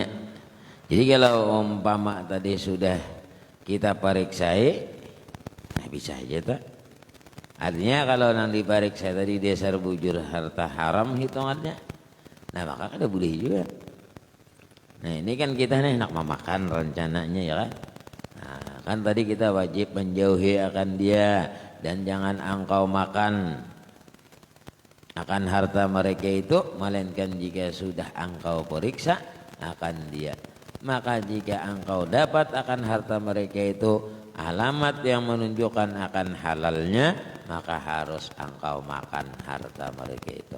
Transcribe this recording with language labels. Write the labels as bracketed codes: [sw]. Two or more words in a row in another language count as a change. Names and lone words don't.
[bjn] Jadi kalau umpama tadi sudah kita periksai, nah bisa aja tak. Artinya kalau nanti periksa tadi dasar bujur harta haram hitungannya, nah maka kada boleh juga. Nah ini kan kita nih nak memakan rencananya ya kan. [ms] Nah, kan tadi kita wajib menjauhi akan dia dan jangan engkau makan akan harta mereka itu melainkan jika sudah engkau periksa akan dia. Maka jika engkau dapat akan harta mereka itu alamat yang menunjukkan akan halalnya, maka harus engkau makan harta mereka itu.